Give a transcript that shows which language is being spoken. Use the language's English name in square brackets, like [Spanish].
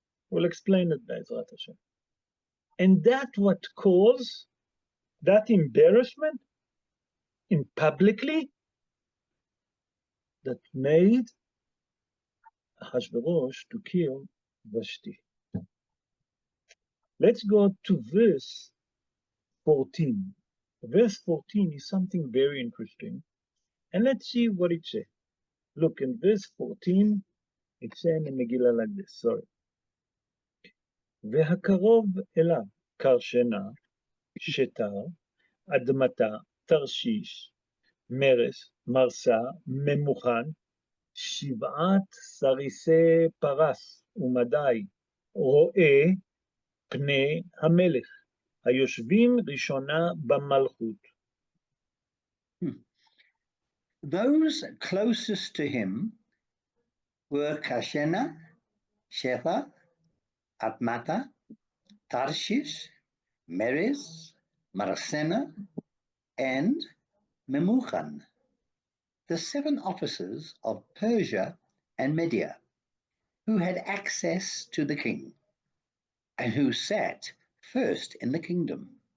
[English] We'll explain it, Be'ezrat Hashem. And that what caused that embarrassment in publicly that made Ahasuerus to kill Vashti. Let's go to verse 14. Verse 14 is something very interesting. And let's see what it says. Look, in verse 14, it says in the Megillah like this, sorry. [Hebrew] והקרוב אליו קרשנה, שתר, אדמתה, תרשיש, מרס, מרסה, ממוכן, 7 סריסי פרס ומדי, רואה פני המלך, היושבים ראשונה במלכות. [English] Those closest to him were Kashena, Shepha, Atmata, Tarshish, Meres, Marasena, and Memuchan, the 7 officers of Persia and Media, who had access to the king, and who sat first in the kingdom.